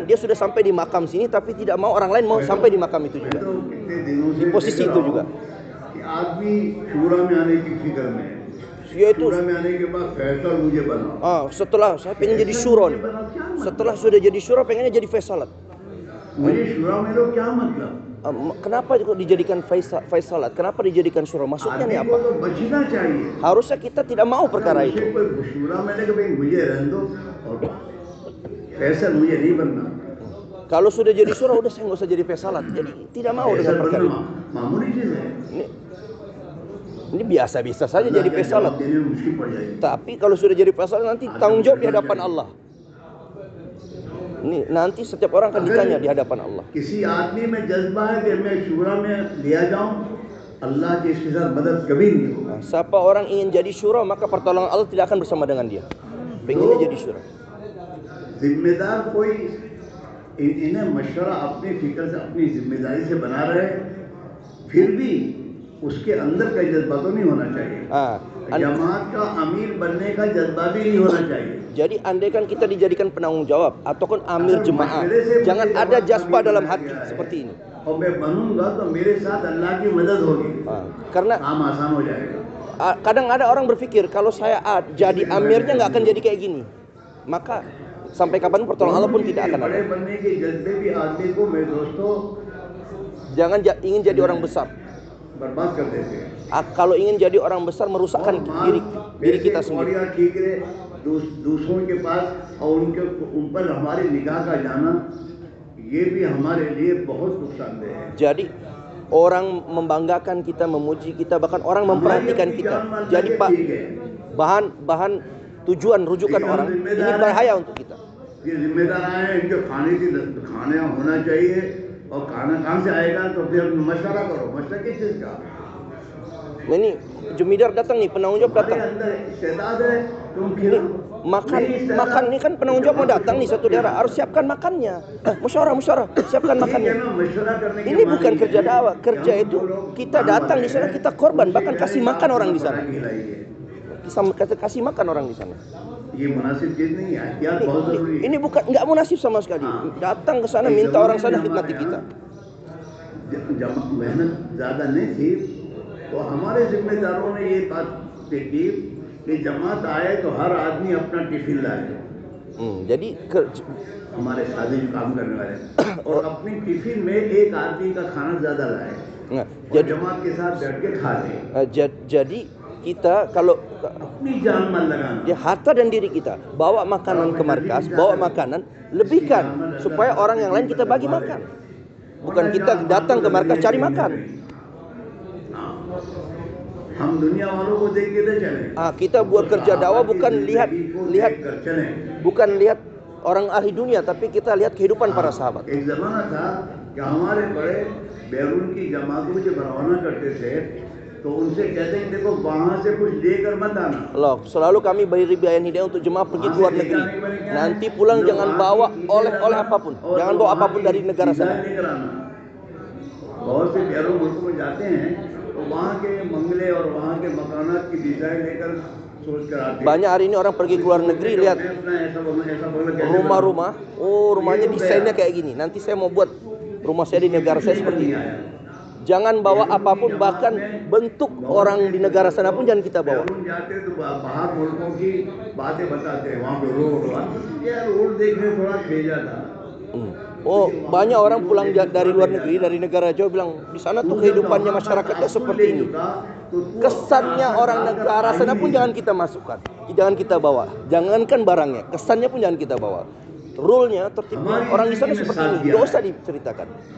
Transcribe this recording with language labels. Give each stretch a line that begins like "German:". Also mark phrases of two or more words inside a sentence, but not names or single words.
Indonesian: Dia sudah sampai di makam sini, tapi tidak mau orang lain mau sampai di makam itu juga, di posisi itu juga. Yaitu setelah saya pengen jadi syura nih. Setelah sudah jadi syura pengennya jadi faisalat.
Hindi: मुझे शुरा में लो क्या मतलब?
Indonesian: Kenapa kok dijadikan faisalat? Kenapa dijadikan syura? Maksudnya
Hindi: आदमी
Indonesian: nih
Hindi: को
Indonesian: apa?
Hindi: तो बचना चाहिए।
Indonesian: Harusnya kita tidak mau perkara
Hindi: उसे
Indonesian: itu.
Hindi: कोई शुरा में लगे भाई मुझे रहने दो और फैसल मुझे नहीं बनना।
Indonesian: Kalau sudah jadi syura, udah saya nggak usah jadi faisalat. Jadi tidak mau dengan
Hindi: फैसल
Indonesian: perkara
Hindi: बनना
Indonesian: itu.
Hindi: मामूली चीज है।
Indonesian: Ini biasa-biasa saja
Hindi: अल्लाह
Indonesian: jadi
Hindi: के
Indonesian: faisalat.
Hindi: जवाब देने में मुश्किल पड़ जाएगी।
Indonesian: Tapi kalau sudah jadi faisalat nanti tanggung jawab di hadapan Allah. Ini nanti setiap orang akan ditanya di hadapan Allah.
Hindi: किसी आदमी में जज्बा है कि मैं शुरा में लिया जाऊं, अल्लाह की इसके साथ मदद कभी नहीं होगी।
Indonesian: Nah, siapa orang ingin jadi syura, maka pertolongan Allah tidak akan bersama dengan dia. Pengennya jadi syura.
Hindi: जिम्मेदार कोई इन्हें मशवरा अपनी फिक्र से अपनी जिम्मेदारी से बना रहे, फिर भी उसके अंदर का जज्बा तो नहीं होना चाहिए। जमात का अमीर बनने का जज्बा भी नहीं होना चाहिए।
Indonesian: Jadi andaikan kita dijadikan penanggung jawab ataupun amir jemaah, jangan ada jazbah dalam hati seperti ini.
Hindi: और मैं बनूंगा तो मेरे साथ अल्लाह की मदद होगी।
Indonesian: Karena
Hindi: काम आसान हो जाएगा।
Indonesian: kadang ada orang berpikir kalau saya jadi amirnya nggak akan jadi kayak gini, maka sampai kapan pertolongan Allah pun tidak akan ada.
Hindi: बनने के जज्बे भी आदमी को मेरे दोस्तों
Indonesian: Jangan ingin jadi orang besar.
Hindi: बर्बाद कर देते हैं।
Indonesian: Kalau ingin jadi orang besar merusakkan diri kita sendiri.
Hindi: ठीक है, दूसरों के पास और उन पर हमारी निगाह का जाना, ये भी हमारे लिए बहुत नुकसानदेह है।
Indonesian: Jadi orang membanggakan kita, memuji kita, bahkan orang memperhatikan kita. Jadi bahan tujuan rujukan orang ini bahaya untuk kita.
Hindi: ये जिम्मेदार आए हैं, इनके खाने होना चाहिए और खाना कहाँ से आएगा, तो फिर मशवरा करो। मशवरा किस चीज का?
Indonesian: Ini jemidar datang nih, penanggung jawab datang. Ini makan ini kan penanggung jawab mau datang nih satu daerah, harus siapkan makannya. Musyawarah, siapkan makannya. Ini bukan kerja dakwah, kerja itu kita datang di sana, kita korban, bahkan kasih makan orang di sana. Kita kasih makan orang di sana. Ini bukan nggak munasib sama sekali. Datang ke sana, minta orang sana khidmati kita.
Hindi: मेहनत ज्यादा नहीं थी, तो हमारे जिम्मेदारों ने ये बात देखी कि जमात आए तो हर आदमी अपना टिफिन लाए।
Indonesian: jadi
Hindi: हमारे साथी जो काम करने वाले और अपनी टिफिन में एक आदमी का खाना ज्यादा लाए,
Indonesian: jadi
Hindi: जमात के साथ बैठ के खा ले।
Indonesian: jadi kita kalau
Hindi: अपनी जान मत लगाना,
Indonesian: di harta dan diri kita bawa makanan ke markas, bawa makanan, lebihkan supaya orang yang lain kita bagi makan. Bukan kita datang ke markas cari makan.
Hindi: हम दुनिया वालों को देख के चले।
Indonesian: Kita buat kerja dakwah bukan lihat orang ahli dunia, tapi kita lihat kehidupan para sahabat.
Hindi: एक जमाना था कि हमारे बड़े बैरून की जमातों से रवाना करते थे, तो उनसे कहते हैं देखो वहां से कुछ लेकर मत आना।
Indonesian: Loh, selalu kami beri bayan hidayah untuk jemaah pergi ke luar negeri. Nanti pulang jangan bawa oleh-oleh apapun, jangan bawa apapun dari negara sana.
Hindi: बहुत से बैरून मुल्कों में जाते हैं तो वहाँ के मंगले और वहाँ के मकानात की डिजाइन लेकर सोच कर आते हैं।
Indonesian: Banyak hari ini orang pergi ke luar negeri lihat rumah-rumah, rumahnya desainnya kayak gini. Nanti saya mau buat rumah saya di negara saya seperti ini. Jangan bawa apapun, bahkan bentuk orang di negara sana pun jangan kita bawa.
Hindi: बाहर मुल्कों की बातें बताते हैं, वहाँ पे रोड देखने थोड़ा भेजा था।
Indonesian: Banyak orang pulang dari luar negeri, dari negara jauh bilang di sana tuh kehidupannya masyarakatnya seperti ini. Kesannya orang negara sana pun jangan kita masukkan, jangan kita bawa. Jangankan barangnya, kesannya pun jangan kita bawa. Rule-nya, tertibnya orang di sana seperti ini, nggak usah diceritakan.